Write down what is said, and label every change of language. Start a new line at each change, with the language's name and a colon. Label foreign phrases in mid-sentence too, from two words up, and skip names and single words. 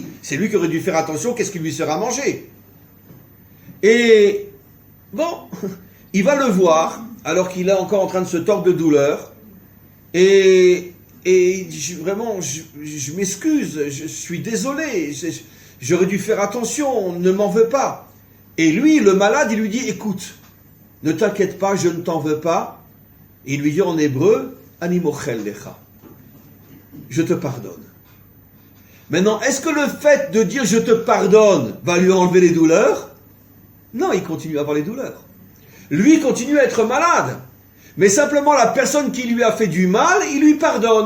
French: C'est lui qui aurait dû faire attention, qu'est-ce qu'il lui sera mangé. Et bon, il va le voir, alors qu'il est encore en train de se tordre de douleur, et je m'excuse, je suis désolé, j'aurais dû faire attention, ne m'en veux pas. Et lui, le malade, il lui dit, écoute, ne t'inquiète pas, je ne t'en veux pas. Et il lui dit en hébreu,
Hebrew: אני מוחל לך,
French: je te pardonne. Maintenant, est-ce que le fait de dire je te pardonne va lui enlever les douleurs? Non, il continue à avoir les douleurs. Lui continue à être malade. Mais simplement la personne qui lui a fait du mal, il lui pardonne.